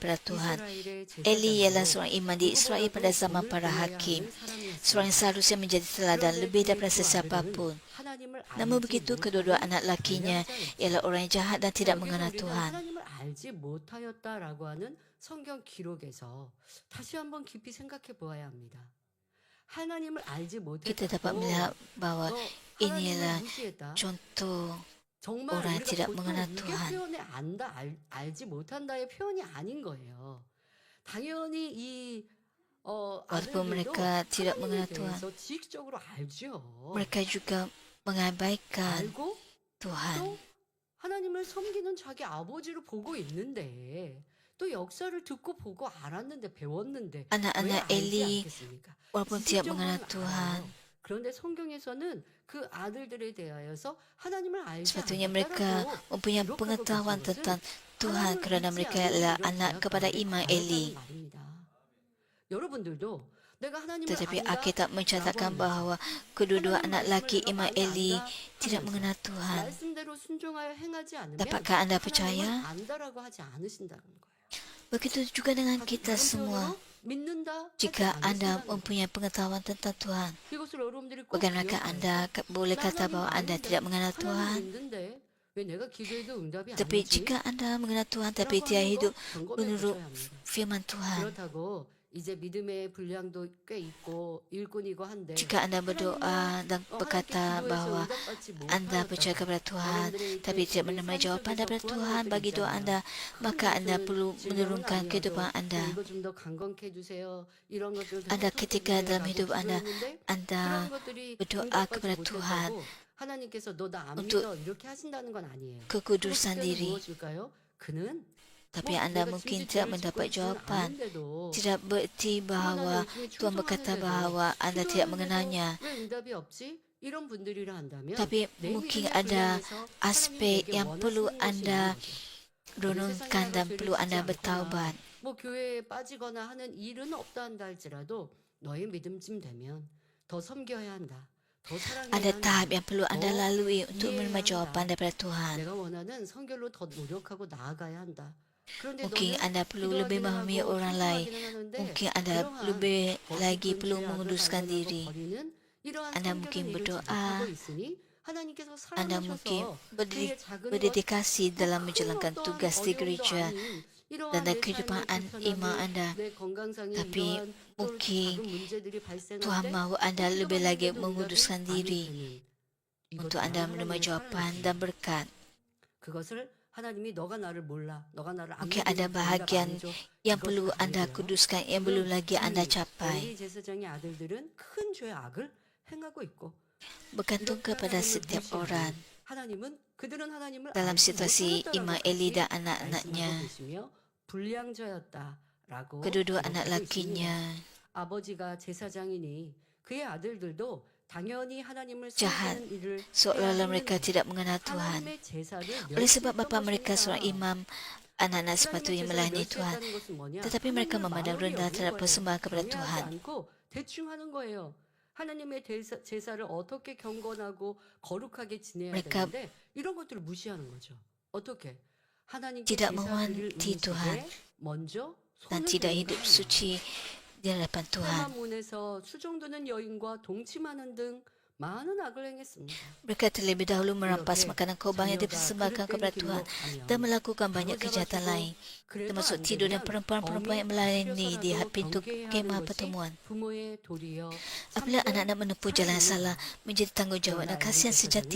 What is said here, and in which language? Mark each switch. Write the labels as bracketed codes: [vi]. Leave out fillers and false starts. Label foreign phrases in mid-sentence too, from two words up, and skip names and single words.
[ms] daripada Tuhan. [ko] 이스라엘의 [ms] Eli ialah [ko] 제사장으로 [ms] seorang imam di Israel pada [ko] 누구보다도 [ms] zaman [ko] 본을 [ms] para [ko] 보여야 [ms] hakim. [ko] 하는 사람이었습니다. [ms] Seorang yang seharusnya menjadi teladan [ko] 그런데 [ms] lebih [ko] 그의 [ms] daripada [ko] 두 [ms] sesiapa [ko] 아들은 [ms] pun. [ko] 하나님을 [ms] Namun [ko] 알지 [ms] begitu, [ko] 못하는 [ms] kedua-dua anak lakinya [ko] 불량자였죠. [ms] ialah orang yang jahat dan tidak [ko] 여기서 [ms] mengenal [ko] 우리는 [ms] Tuhan. [ko] 하나님을 알지 못하였다라고 하는 성경 기록에서 다시 한번 깊이 생각해 보아야 합니다. 하나님을 알지 [ms] Kita dapat [ko] 못했다고 [ms] melihat bahawa [ko] 너 [ms] inilah [ko] 하나님을 무시했다. [ms] contoh [ko] 정말 [ms] orang yang [ko] 우리가 [ms] tidak [ko] 보통 [ms] mengenal [ko] 이게 [ms] Tuhan. [ko] 표현에 안다, 알지 못한다의 표현이 아닌 거예요. 당연히 이 [ms] Walaupun [ko] 아들들도 [ms] mereka tidak [ko] 하나님에 [ms] mengenal Tuhan, [ko] 대해서 지식적으로 알죠. [ms] mereka juga mengabaikan [ko] 알고 [ms] Tuhan. [ko] 또 하나님을 섬기는 자기 아버지를 보고 있는데 또 역사를 듣고 보고 알았는데 배웠는데 왜 [ms] Anak-anak [ko] 알지 [ms] Eli [ko] 않겠습니까? [ms] walaupun tidak mengenal [ko] 지식적으로는 [ms] Tuhan, [ko] 알아요. 그런데 성경에서는 그 아들들에 대하여서 하나님을 알지 [ms] sepatutnya mereka [ko] 않았다라고 [ms] mempunyai [ko] 기록하고 [ms] pengetahuan [ko] 계신 것은 [ms] tentang Tuhan [ko] 하나님을 [ms] kerana [ko] 믿지 [ms] mereka [ko] 않는 [ms] adalah [ko] 이런 [ms] anak [ko] 죄악 [ms] kepada [ko] 가운데 [ms] Imam [ko] 가였다는 [ms] Eli. [ko] 말입니다. 여러분들도 내가 하나님을 [ms] Tetapi [ko] 안다 [ms] Alkitab mencatatkan [ko] 라고 [ms] bahawa [ko] 하면서 [ms] kedua-dua [ko] 하나님 [ms] anak [ko] 말씀을 [ms] laki [ko] 내가 [ms] Imam [ko] 많이 [ms] Eli [ko] 안다 [ms] tidak [ko] 하면서 [ms] mengenal Tuhan. [ko] 말씀대로 순종하여 행하지 않으면 [ms] Dapatkah anda [ko] 하나님을 [ms] percaya? [ko] 안다라고 하지 않으신다는 거예요. [ms] Begitu juga dengan kita [ko] 다른 [ms] semua. [ko] 표현으로 믿는다 하지 [ms] Jika anda [ko] 않으신다는 거예요. [ms] mempunyai pengetahuan tentang Tuhan, [ko] 이것을 여러분들이 꼭 [ms] bagaimanakah [ko] 기억해야 [ms] anda [ko] 돼요. [ms] boleh [ko] 나 [ms] kata [ko] 하나님 [ms] bahawa anda [ko] 아는데, [ms] tidak mengenal [ko] 하나님 [ms] Tuhan? [ko] 믿는데 왜 내가 기도해도 응답이 안 [ms] Tapi [ko] 오지? [ms] jika anda mengenal Tuhan tapi [ko] 라고 [ms] tidak [ko] 하는 [ms] hidup [ko] 거 점검해 [ms] menurut [ko] 보셔야 합니다. [ms] firman Tuhan. [ko] 그렇다고 이제 믿음의 분량도 꽤 있고 일꾼이고 한데 [ms] Jika anda berdoa dan berkata bahawa anda percaya kepada Tuhan tapi tidak menerima jawapan daripada Tuhan bagi doa anda, maka anda perlu menurunkan kehidupan anda. Anda ketika dalam hidup anda berdoa kepada Tuhan [ko] 하나님께서 너 나 안 [ms] untuk [ko] 믿어 이렇게 하신다는 건 아니에요. [ms] kekudusan diri, [ko] 무엇일까요? 그는 [ms] tapi anda mungkin tidak mendapat jawapan. Tidak berarti bahawa Tuhan berkata bahawa anda tidak mengenalnya. [ko] 왜 응답이 없지? 이런 분들이라 한다면 [ms] Tapi [ko] 내 [ms] mungkin [ko] 믿음의 [ms] ada [ko] 분량에서 [ms] aspek [ko] 하나님이 [ms] yang [ko] 내게 [ms] perlu [ko] 원하시는 것이 [ms] anda [ko] 있는 거죠. [ms] renungkan dan perlu anda bertaubat. [ko] 뭐 교회에 빠지거나 하는 일은 없다 한다 할지라도 너의 믿음쯤 되면 더 섬겨야 한다. 더 사랑해야 [ms] Ada [ko] 한다. [ms] tahap yang perlu anda lalui untuk menerima [ko] 이해해야 [ms] jawapan [ko] 한다. [ms] daripada Tuhan. [ko] 내가 원하는 성결로 더 노력하고 나아가야 한다. 그런데 [ms] Mungkin [ko] 너는 [ms] anda perlu lebih [ko] 기도하기는 [ms] memahami [ko] 하고 [ms] orang lain. [ko] 순종하기는 하는데 [ms] Mungkin anda [ko] 그러한 [ms] lebih [ko] 거짓된 [ms] lagi perlu [ko] 죄악을 [ms] menguduskan [ko] 발견하고 [ms] diri. [ko] 버리는 이러한 [ms] Anda [ko] 성결한 [ms] mungkin [ko] 일을 [ms] berdoa. [ko] 잘하고 있으니 하나님께서 [ms] Anda mungkin [ko] 사랑하셔서 그의 작은 것, [ms] berdedikasi dalam menjalankan [ko] 큰 [ms] tugas [ko] 어떤 [ms] di [ko] 어려움도 [ms] gereja [ko] 아닌 이러한 [ms] dan dalam [ko] 내 [ms] kehidupan [ko] 삶의 [ms] iman [ko] 불편함이, [ms] anda. [ko] 내 건강상의 [ms] Tapi [ko] 이러한 또 [ms] mungkin [ko] 작은 문제들이 발생할 [ms] Tuhan [ko] 때 [ms] mahu anda lebih lagi [ko] 기도하는데도 [ms] menguduskan [ko] 응답이 안 [ms] diri [ko] 오더니 [ms] untuk [ko] 이것도 [ms] anda [ko] 하나님의 [ms] menerima jawapan [ko] 사랑이지. [ms] dan berkat. [ko] 그것을 하나님이 너가 나를 몰라, 너가 나를 안 [ms] Mungkin ada [ko] 믿으면 [ms] bahagian [ko] 응답 안 해줘. [ms] yang [ko] 이것도 [ms] perlu anda [ko] 아니고요. [ms] kuduskan yang belum lagi anda [ko] 이 [ms] capai. [ko] 엘리 제사장의 아들들은 큰 죄악을 행하고 있고 [ms] Bergantung [ko] 이렇게 [ms] kepada [ko] 하나님을 [ms] setiap [ko] 무시하는 [ms] orang. [ko] 하나님은 그들은 하나님을 [ms] Dalam [ko] 알지 [ms] situasi [ko] 못하였다라고 [ms] Imam Eli dan [ko] 말씀하고 [ms] anak-anaknya, [ko] 계시며 불량자였다라고 [ms] kedua-dua anak [ko] 기록하고 있습니다. [ms] lakinya [ko] 아버지가 제사장이니 그의 아들들도 당연히 하나님을 [ms] jahat, [ko] 섬기는 일을 [ms] seolah-olah [ko] 해야 [ms] mereka [ko] 하는 [ms] tidak mengenal Tuhan. [ko] 하나님의 제사를 [ms] Oleh sebab bapa [ko] 멸시했던 [ms] mereka [ko] 것입니다. [ms] seorang imam, anak-anak [ko] 하나님의 [ms] sepatutnya [ko] 제사를 [ms] melayani Tuhan. [ko] 멸시했다는 것은 뭐냐? [ms] Tetapi mereka [ko] 하나님을 [ms] memandang [ko] 만홀히 [ms] rendah [ko] 여긴 [ms] terhadap [ko] 거예요. [ms] persembahan kepada [ko] 경외하지 [ms] Tuhan. [ko] 않고 대충 하는 거예요. 하나님의 제사를 어떻게 경건하고 거룩하게 지내야 [ms] Mereka [ko] 되는데 이런 것들을 무시하는 거죠. 어떻게? 하나님께 [ms] tidak [ko] 제사 드릴 [ms] menghormati Tuhan [ko] 음식에 먼저 [ms] dan [ko] 손을 [ms] tidak [ko] 대는 [ms] hidup [ko] 겁니다. [ms] suci di hadapan Tuhan. [ko] 문에서 수종드는 여인과 동침하는 등 많은 악을 행했습니다. [ms] Mereka terlebih dahulu merampas [ko] 이렇게 [ms] makanan korban yang [ko] 자녀가 [ms] dipersembahkan [ko] 그릇된 [ms] kepada [ko] 길로 [ms] Tuhan [ko] 가면 [ms] dan melakukan banyak [ko] 잡아주고 [ms] kejahatan lain, [ko] 그래도 [ms] termasuk [ko] 안 [ms] tidur dan [ko] 되면 [ms] perempuan-perempuan yang [ko] 어미 [ms] melayani di [ko] 다스려서라도 [ms] pintu [ko] 경계해야 하는 [ms] kemah [ko] 것이 [ms] pertemuan. [ko] 부모의 도리여 [ms] Apabila [ko] 참된 [ms] anak-anak menempuh jalan [ko] 사랑입니다. [ms] salah, menjadi tanggungjawab dan [ko] 그러나 [ms] kasihan sejati